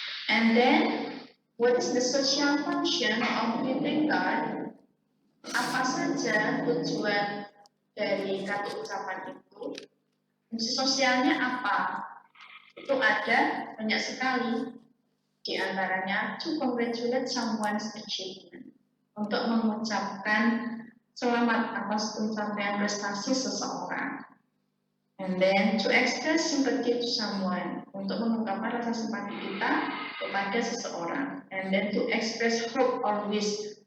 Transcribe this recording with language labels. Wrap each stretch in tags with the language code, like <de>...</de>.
<en>And then, what is the social function of greeting card?</en> <id>Apa saja tujuan dari kartu ucapan itu? Fungsi sosialnya apa? Itu ada banyak sekali. Di antaranya,</id> <en>to congratulate someone's achievement.</en> <id>Untuk mengucapkan selamat atas pencapaian prestasi seseorang.</id> <en>And then, to express sympathy to someone.</en> <id>Untuk mengungkapkan rasa simpati kita kepada seseorang.</id> <en>And then, to express hope or wish.</en>